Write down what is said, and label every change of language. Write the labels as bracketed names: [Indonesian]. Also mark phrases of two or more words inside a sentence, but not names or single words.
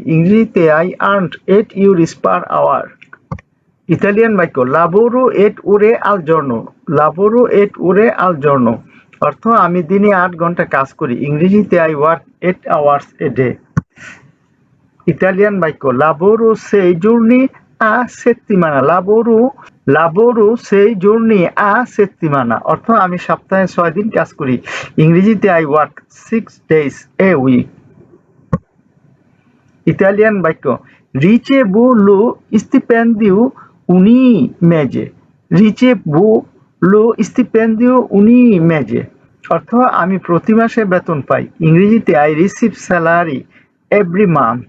[English] ইংরেজিতে I earned 8 euros per hour. [Bangla] ইতালিয়ান বাক্য [Italian] "Lavoro otto ore al giorno." "Lavoro otto ore al giorno" [Bangla] অর্থ আমি দিনে 8 ঘন্টা কাজ করি। [English] ইংরেজিতে I work 8 hours a day. [Bangla] ইতালিয়ান বাক্য [Italian] "Lavoro 6 giorni a settimana." "Lavoro 6 giorni a settimana" [Bangla] অর্থ আমি সপ্তাহে 6 দিন কাজ করি। [English] ইংরেজিতে I work 6 days a week. [Bangla] ইতালিয়ান বাক্য [Italian] "Ricevo lo stipendio ogni mese." "Ricevo lo stipendio ogni mese" [Bangla] অর্থ আমি প্রতি মাসে বেতন পাই। [English] ইংরেজিতে I receive salary every month.